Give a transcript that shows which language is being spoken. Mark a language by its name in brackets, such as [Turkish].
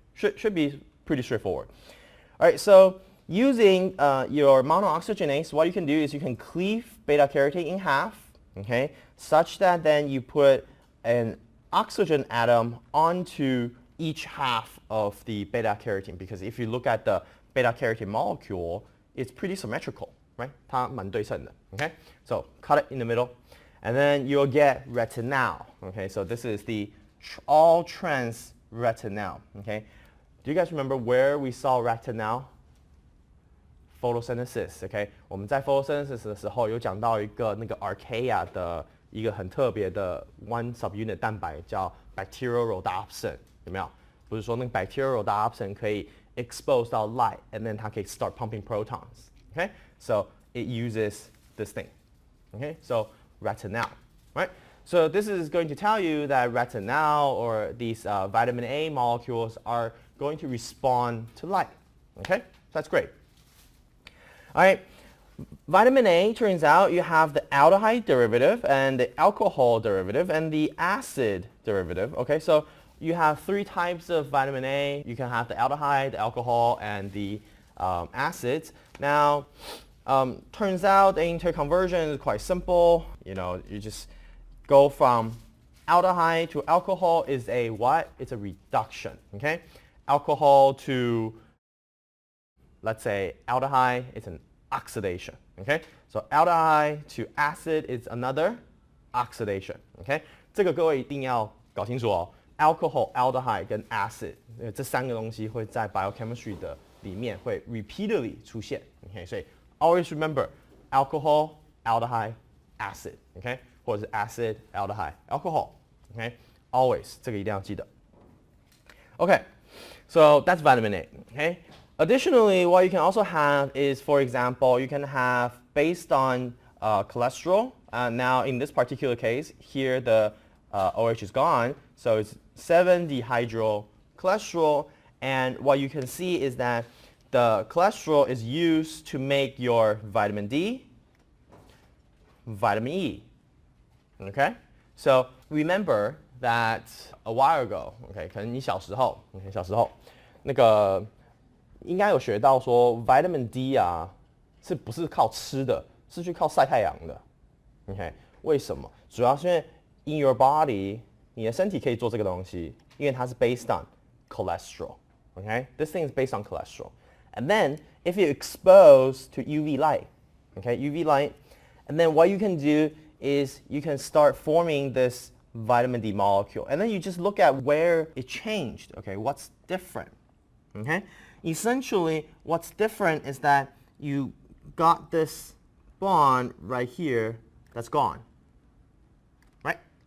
[English] Should be pretty straightforward. All right, so using your monooxygenase, what you can do is you can cleave beta carotene in half, okay, such that then you put an oxygen atom onto each half of the beta carotene, because if you look at the beta carotene molecule, it's pretty symmetrical, right? [Chinese] 它蛮对称的, okay? [English] So cut it in the middle, and then you'll get retinal, okay? So this is the all trans retinal, okay? Do you guys remember where we saw retinal? Photosynthesis, okay? [Chinese] 我们在 photosynthesis 的时候有讲到一个那个 archaea 的一个很特别的 [English] one subunit [Chinese] 蛋白叫 bacterial rhodopsin， 有没有？不是说那个 bacterial rhodopsin 可以 [English] expose [Chinese] 到 [English] light and then [Chinese] 它可以 [English] start pumping protons, [Chinese] okay? [English] So it uses this thing, okay? So retinal, right? So this is going to tell you that retinal or these vitamin A molecules are going to respond to light, okay? So that's great. All right, vitamin A, turns out you have the aldehyde derivative and the alcohol derivative and the acid derivative. Okay, so you have three types of vitamin A. You can have the aldehyde, the alcohol, and the acids. Now, turns out the interconversion is quite simple. You know, you just go from aldehyde to alcohol is a what? It's a reduction, okay? Alcohol to, let's say, aldehyde, it's an oxidation, okay? So aldehyde to acid is another oxidation, okay? [Chinese] 这个各位一定要搞清楚哦。Alcohol, aldehyde 跟 acid 这三个东西会在 biochemistry 的里面会 [English] repeatedly [Chinese] 出现 ，OK？所以 [English] always remember alcohol, aldehyde, acid, OK？ [Chinese] 或者是 [English] acid, aldehyde, alcohol, OK？ Always [Chinese] 这个一定要记得。 [English] Okay, so that's vitamin A, okay? Additionally, what you can also have is, for example, you can have based on cholesterol. Now, in this particular case, here the OH is gone, so it's 7-dehydrocholesterol. And what you can see is that the cholesterol is used to make your vitamin D, vitamin E. Okay? So remember that a while ago, [Chinese] okay, 可能你小时候那个应该有学到说 vitamin D 啊，是不是靠吃的，是去靠晒太阳的 ，OK？为什么？主要是因为 [English] in your body， [Chinese] 你的身体可以做这个东西，因为它是 based on cholesterol，OK？ [English] This thing is based on cholesterol. And then if you expose to UV light, okay, UV light, and then what you can do is you can start forming this vitamin D molecule, and then you just look at where it changed. Okay, what's different? Okay, essentially what's different is that you got this bond right here that's gone. Right?